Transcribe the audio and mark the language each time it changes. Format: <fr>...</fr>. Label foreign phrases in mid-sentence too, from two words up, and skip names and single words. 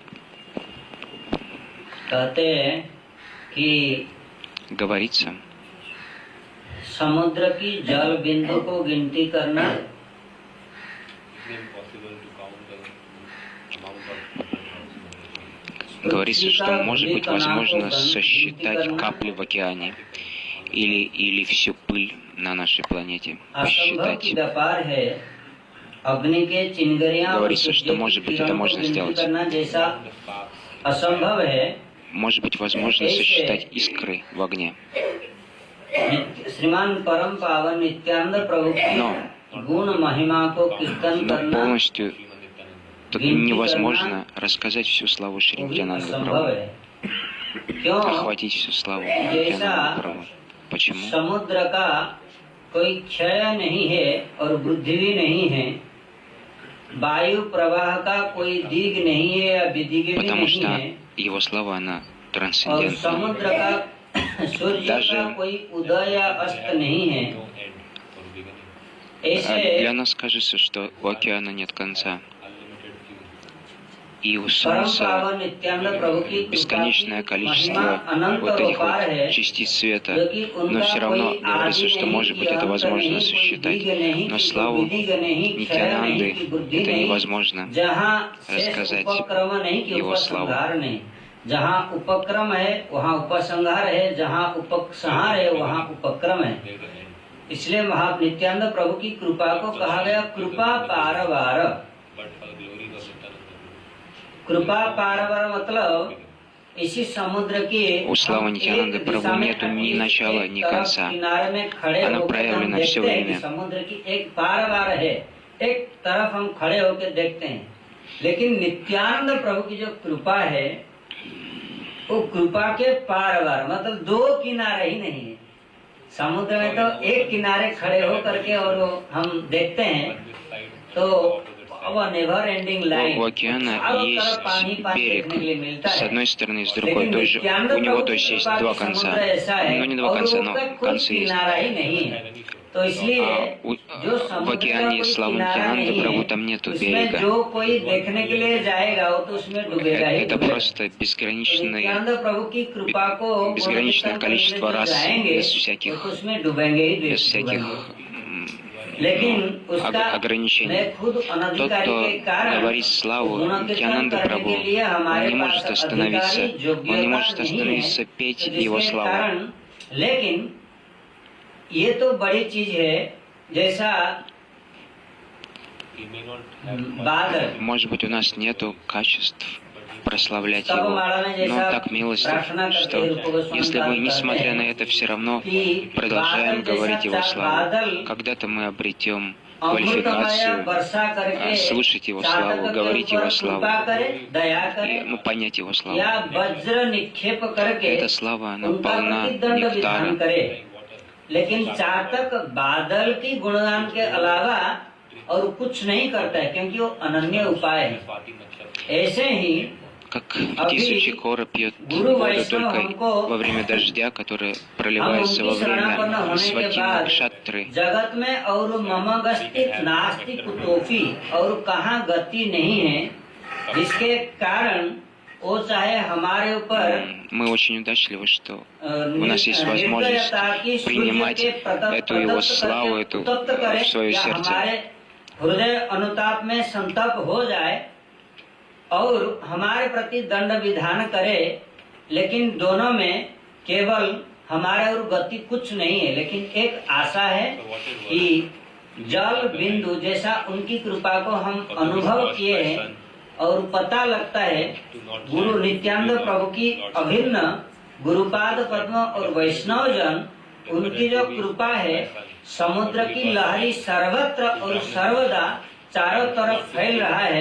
<ru>Говорится, говорится, что может быть возможно сосчитать капли в океане или всю пыль на нашей планете. Посчитать.</ru> <hi>अग्नि के चिंगारियां और</hi> <ru>Говорится, что,</ru> <hi>सूर्य</hi> <ru>может</ru> <hi>की</hi> <ru>быть, это</ru> <hi>किरण को</hi> <ru>можно</ru> <hi>गिनती</hi> <ru>сделать.</ru> <hi>करना जैसा असंभव है,</hi> <ru>Может быть, возможно сосчитать искры в огне.</ru> <hi>श्रीमान परम पावन नित्यानंद प्रभु की गुण महिमा को कीर्तन</hi> <ru>Но</ru> <hi>करना</hi> <ru>полностью тут невозможно рассказать всю славу Шри Нитьянанды</ru> <hi>असंभव</hi> <ru>Прабху,</ru> <hi>है। क्यों?</hi> <ru>охватить всю славу Нитьянанды Прабху. Почему?</ru> <hi>समुद्र का कोई क्षय नहीं है और वृद्धि भी नहीं है, वायु प्रवाह का कोई दिग नहीं है या विदिग भी</hi> <ru>Потому</ru> <hi>नहीं</hi> <ru>что</ru> <hi>है,</hi> <ru>его слава, она</ru> <hi>और</hi> <ru>трансцендентна.</ru> <hi>समुद्र का सूर्य का</hi> <ru>Даже-</ru> <hi>कोई उदय या अस्त नहीं है। ऐसे</hi> <ru>Для нас кажется, что у океана нет конца. И у</ru> <hi>परम</hi> <ru>Солнца</ru> <hi>पावन नित्यानंद प्रभु की कृपा</hi> <ru>бесконечное</ru> <hi>की</hi> <ru>количество</ru> <hi>महिमा अनंत</hi> <ru>вот</ru> <hi>और</hi> <ru>этих</ru> <hi>अपार है,</hi> <ru>вот частиц света,</ru> <hi>क्योंकि</hi> <ru>но</ru> <hi>उनका</hi> <ru>все равно</ru> <hi>कोई</hi> <ru>говорится,</ru> <hi>आदि</hi> <ru>что,</ru> <hi>नहीं,</hi> <ru>может быть,</ru> <hi>कोई</hi> <ru>это</ru> <hi>अंत</hi> <ru>возможно</ru> <hi>नहीं, कोई</hi> <ru>сосчитать,</ru> <hi>दिग नहीं,</hi> <ru>но</ru> <hi>कोई</hi> <ru>славу</ru> <hi>विदिग नहीं, क्षय नहीं,</hi> <ru>Нитьянанды</ru> <hi>की वृद्धि</hi> <ru>это</ru> <hi>नहीं,</hi> <ru>невозможно</ru> <hi>जहाँ शेष</hi> <ru>рассказать</ru> <hi>उपक्रम नहीं कि</hi> <ru>его славу.</ru> <hi>उपसंहार नहीं, जहाँ उपक्रम है वहाँ उपसंहार है, जहाँ उपसंहार है वहाँ उपक्रम है। इसलिए नित्यानंद प्रभु की कृपा को कहा गया कृपा पारवार। कृपा पारवार मतलब इसी समुद्र के</hi> <ru>У славы Нитьянанды Прабху нету ни начала, ни конца.</ru> <hi>किनारे में खड़े</hi> <ru>Она</ru> <hi>होकर</hi> <ru>проявлена</ru> <hi>हम</hi> <ru>все</ru> <hi>देखते हैं कि</hi> <ru>время.</ru> <hi>समुद्र की एक पारवार है, एक तरफ हम खड़े होकर देखते हैं, लेकिन नित्यानंद प्रभु की जो कृपा है वो कृपा के पारवार मतलब दो किनारे ही नहीं है। समुद्र में तो एक किनारे खड़े हो करके और वो हम देखते हैं तो वो</hi> <en>never ending line,</en> <ru>У океана есть берег с одной стороны и с другой тоже. У него то есть есть два конца. Ну не два конца, но концы есть.</ru> <hi>तो इसलिए जो</hi> <ru>В океане славы Нитьянанды Прабху там нету берега.</ru> <hi>जो कोई देखने के लिए जाएगा वो तो उसमें डूबेगा ही</hi> <ru>Это</ru> <hi>डूबेगा।</hi> <ru>просто безграничное</ru> <hi>प्रभु की कृपा को</hi> <ru>безграничное количество раз</ru> <hi>जाएंगे</hi> <ru>без всяких</ru> <hi>तो उसमें डूबेंगे ही</hi> <ru>без всяких</ru> <hi>लेकिन उसका ограничений. मैं खुद</hi> <ru>Тот,</ru> <hi>अनधिकारी</hi> <ru>кто</ru> <hi>के कारण</hi> <ru>говорит славу</ru> <hi>गुणकीर्तन</hi> <ru>Нитьянанды</ru> <hi>करने</hi> <ru>Прабху,</ru> <hi>के लिए</hi> <ru>он</ru> <hi>हमारे</hi> <ru>не может</ru> <hi>पास</hi> <ru>остановиться,</ru> <hi>अधिकारी</hi> <ru>он не</ru> <hi>योग्यता</hi> <ru>может</ru> <hi>नहीं है,</hi> <ru>остановиться петь</ru> <hi>तो</hi> <ru>его</ru> <hi>जिसके</hi> <ru>славу.</ru> <hi>कारण लेकिन ये तो बड़ी चीज है जैसा बादल</hi> <ru>Может быть, у нас нету качеств прославлять</ru> <hi>तब</hi> <ru>его,</ru> <hi>माला में</hi> <ru>но он</ru> <hi>जैसा</hi> <ru>так милостив,</ru> <hi>प्रार्थना करके</hi> <ru>что</ru> <hi>रूप गोस्वामी</hi> <ru>если мы,</ru> <hi>करते</hi> <ru>несмотря</ru> <hi>हैं</hi> <ru>на это, все равно</ru> <hi>कि</hi> <ru>продолжаем</ru> <hi>बादल</hi> <ru>говорить</ru> <hi>जैसा</hi> <ru>его славу,</ru> <hi>बादल</hi> <ru>когда-то мы обретем</ru> <hi>अमृतमय</hi> <ru>квалификацию</ru> <hi>वर्षा करके</hi> <ru>слышать его</ru> <hi>चातक</hi> <ru>славу,</ru> <hi>के</hi> <ru>говорить</ru> <hi>ऊपर</hi> <ru>его славу,</ru> <hi>कृपा करे, दया</hi> <ru>и,</ru> <hi>करे,</hi> <ru>ну, понять его славу.</ru> <hi>या वज्र निक्षेप करके</hi> <ru>Эта слава, она</ru> <hi>उनका</hi> <ru>полна</ru> <hi>प्रतिदंड विधान</hi> <ru>нектара.</ru> <hi>करे। लेकिन चातक बादल की गुणगान के अलावा और कुछ नहीं करता है क्योंकि वो अनन्य उपाय है। ऐसे ही</hi> <ru>Как действующий кора пьет воду только во время дождя, которая проливается во время свати накшатры.</ru> <hi>जगत में और</hi> <sa>मम गस्तित नास्ति कुतोफी</sa> <hi>और कहाँ गति नहीं है, जिसके कारण वो चाहे हमारे ऊपर</hi> <ru>Мы очень удачливы, что у нас есть возможность принимать эту его славу, эту в свое сердце.</ru> <hi>हृदय अनुताप में संतप हो जाए और हमारे प्रति दंड विधान करे, लेकिन दोनों में केवल हमारे और गति कुछ नहीं है, लेकिन एक आशा है कि जल बिंदु जैसा उनकी कृपा को हम अनुभव किए हैं और पता लगता है गुरु नित्यानंद प्रभु की अभिन्न गुरुपाद पद्म और वैष्णव जन उनकी जो कृपा है समुद्र की लहरी सर्वत्र और सर्वदा चारों तरफ फैल रहा है।</hi>